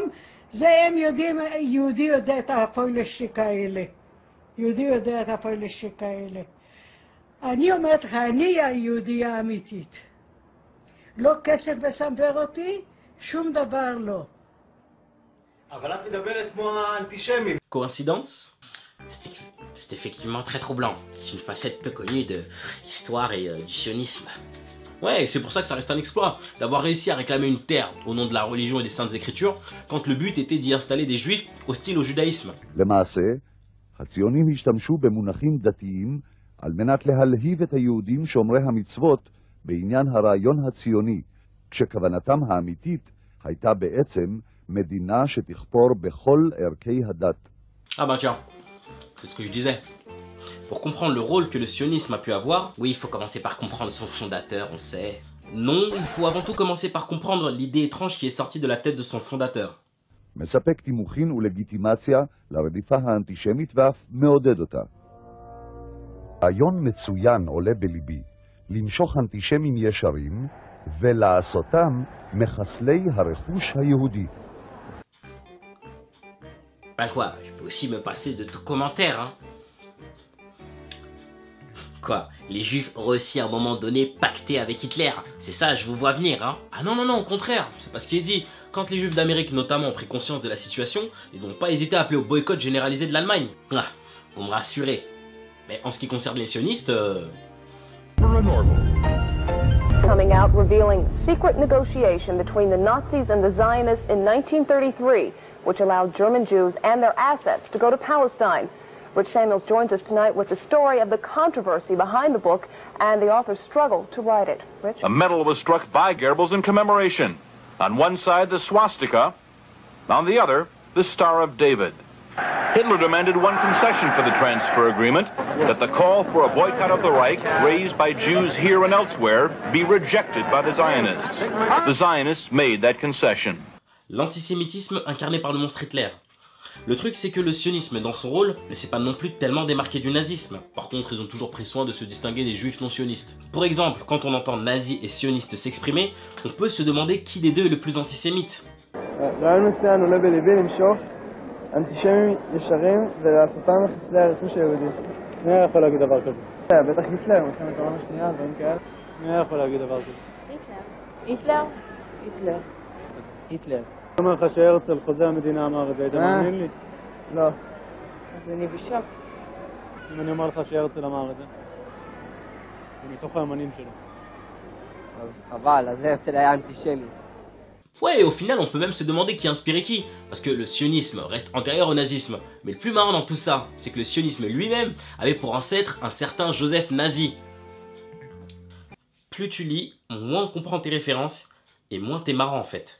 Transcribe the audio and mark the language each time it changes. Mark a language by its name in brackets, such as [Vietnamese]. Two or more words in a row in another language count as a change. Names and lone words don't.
[Hebrew] זה הם יודעים, יהודי יודע את הפוילשטיק האלה. יהודי יודע את הפוילשטיק האלה. אני אומרת לך, אני היהודייה האמיתית. לא כסף מסמבר אותי, שום דבר לא. אבל את מדברת כמו האנטישמים. [French] Coïncidence? C'est effectivement très troublant. C'est une facette peu connue de l'histoire et du sionisme. Ouais, c'est pour ça que ça reste un exploit, d'avoir réussi à réclamer une terre au nom de la religion et des saintes écritures, quand le but était d'y installer des juifs hostiles au judaïsme. [Hebrew] למעשה, הציונים השתמשו במונחים דתיים על מנת להלהיב את היהודים שומרי המצוות בעניין הרעיון הציוני, כשכוונתם האמיתית הייתה בעצם מדינה שתכפור בכל ערכי הדת. [French] Ah bah tiens, c'est ce que je disais. Pour comprendre le rôle que le sionisme a pu avoir, oui, il faut commencer par comprendre son fondateur, on sait. Non, il faut avant tout commencer par comprendre l'idée étrange qui est sortie de la tête de son fondateur. [Hebrew] מספק תימוכין ולגיטימציה לרדיפה האנטישמית ואף מעודד אותה. רעיון מצוין עולה בליבי, למשוך אנטישמים ישרים ולעשותם מחסלי הרכוש היהודי. [French] Bah quoi, je peux aussi me passer de tout commentaire, hein. Quoi, les juifs auraient aussi à un moment donné pacté avec Hitler. C'est ça, je vous vois venir, hein. Ah non, non, non, au contraire, c'est pas ce qui est dit. Quand les juifs d'Amérique notamment ont pris conscience de la situation, ils n'ont pas hésité à appeler au boycott généralisé de l'Allemagne. Ah, vous me rassurez. Mais en ce qui concerne les sionistes... [English] Coming out revealing secret negotiation between the Nazis and the Zionists in 1933, which allowed German Jews and their assets to go to Palestine. Rich Samuels joins us tonight with the story of the controversy behind the book and the author's struggle to write it. Rich? A medal was struck by Goebbels in commemoration. On one side, the swastika. On the other, the Star of David. Hitler demanded one concession for the transfer agreement, that the call for a boycott of the Reich, raised by Jews here and elsewhere, be rejected by the Zionists. The Zionists made that concession. [French] L'antisémitisme incarné par le monstre Hitler. Le truc, c'est que le sionisme, dans son rôle, ne s'est pas non plus tellement démarqué du nazisme. Par contre, ils ont toujours pris soin de se distinguer des juifs non sionistes. Pour exemple, quand on entend nazis et sionistes s'exprimer, on peut se demander qui des deux est le plus antisémite. [Hebrew] אנטישמים ישרים ולעשותם מחסלי הרכוש היהודי. מי יכול להגיד דבר כזה? בטח היטלר, מלחמת העולם השנייה, דברים כאלה. מי יכול להגיד דבר כזה? היטלר. היטלר. היטלר. אני אומר לך שהרצל חוזה המדינה אמר את זה, היית מאמין לי? לא. אז אני בשוק. אם אני אומר לך שהרצל אמר את זה, זה מתוך האמנים שלו. אז חבל, אז הרצל היה אנטישמי. [French] Ouais, et au final, on peut même se demander qui a inspiré qui, parce que le sionisme reste antérieur au nazisme. Mais le plus marrant dans tout ça, c'est que le sionisme lui-même avait pour ancêtre un certain Joseph Nazi. Plus tu lis, moins on comprend tes références, et moins t'es marrant en fait.